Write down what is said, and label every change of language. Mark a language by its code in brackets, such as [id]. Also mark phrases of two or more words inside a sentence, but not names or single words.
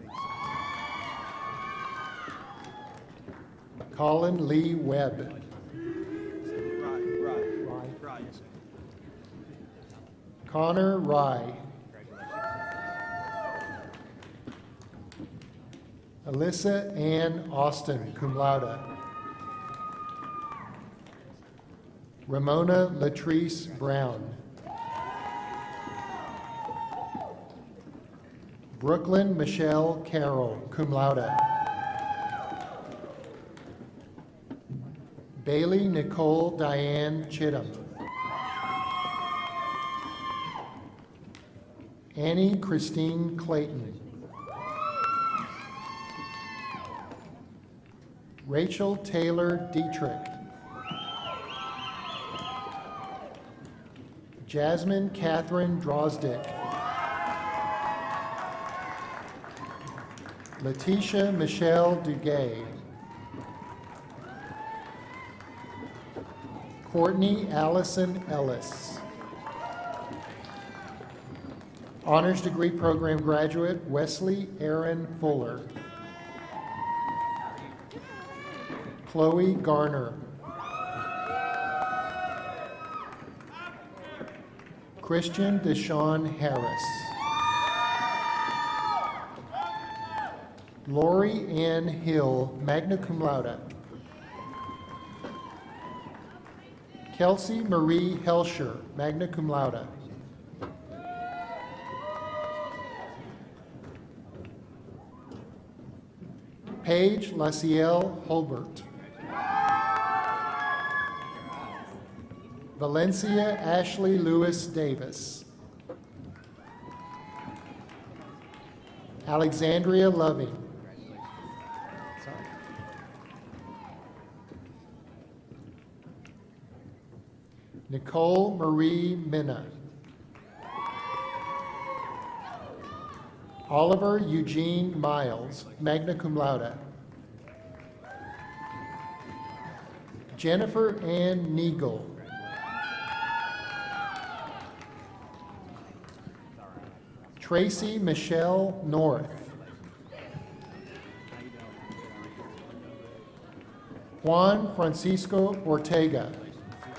[en] Colin Lee Webb. Connor Rye. Alyssa Ann Austin, [la] cum laude. [en] Ramona Latrice Brown. Brooklyn Michelle Carroll, [la] cum laude. [en] Bailey Nicole Diane Chittum. Annie Christine Clayton. Rachel Taylor Dietrich. Jasmine Catherine Drozdick. Letitia Michelle Duguay. Courtney Allison Ellis. Honors degree program graduate Wesley Aaron Fuller. Chloe Garner. Christian Deshaun Harris. Lori Ann Hill, [la] magna cum laude. [en] Kelsey Marie Helscher, [la] magna cum laude. [en] Paige Laciel Holbert. Valencia Ashley Lewis Davis. Alexandria Loving. Nicole Marie Minna. Oliver Eugene Miles, [la] magna cum laude. [en] Jennifer Ann Neagle. Tracy Michelle North. Juan Francisco Ortega.